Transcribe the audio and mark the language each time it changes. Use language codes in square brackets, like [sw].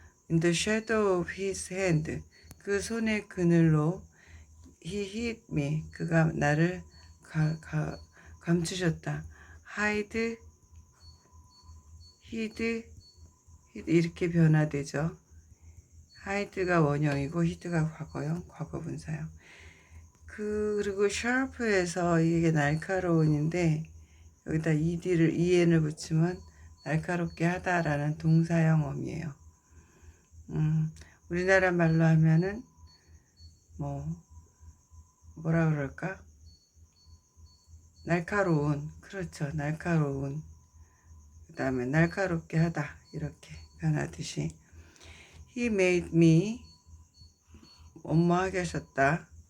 [en] In the shadow of his hand, [ko] 그 손의 그늘로 [en] he hid me, [ko] 그가 나를 감추셨다. hide 이렇게 변화되죠. hide가 원형이고 hid가 과거형, 과거분사형. 그리고 sharp에서 이게 날카로운인데 여기다 en을 붙이면 날카롭게 하다라는 동사형 어미예요. 우리나라 말로 하면은 뭐라 그럴까? 날카로운, 그렇죠. 날카로운. 그 다음에 날카롭게 하다, 이렇게 변하듯이. [en] He made me, [ko] 뭐뭐하게 하셨다.